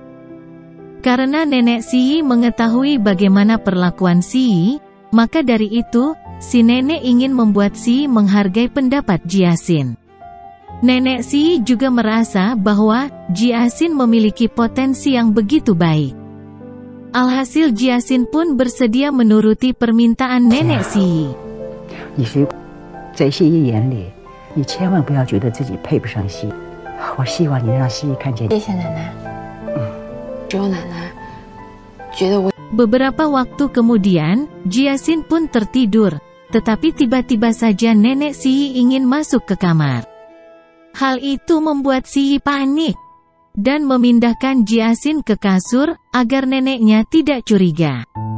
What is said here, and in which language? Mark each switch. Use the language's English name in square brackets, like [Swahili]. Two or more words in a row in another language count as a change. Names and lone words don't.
[Indonesian] Karena nenek Si mengetahui bagaimana perlakuan Si, maka dari itu, si nenek ingin membuat Si menghargai pendapat Jiasin. Nenek Si juga merasa bahwa Jiasin memiliki potensi yang begitu baik. Alhasil Jiasin pun bersedia menuruti permintaan nenek Si. [Chinese] 你是在西医眼里，你千万不要觉得自己配不上西医。我希望你让西医看见。谢谢奶奶。只有奶奶觉得我。 [Indonesian] Beberapa waktu kemudian, Jiasin pun tertidur, tetapi tiba-tiba saja nenek Si ingin masuk ke kamar. Hal itu membuat Si panik dan memindahkan Jiasin ke kasur agar neneknya tidak curiga.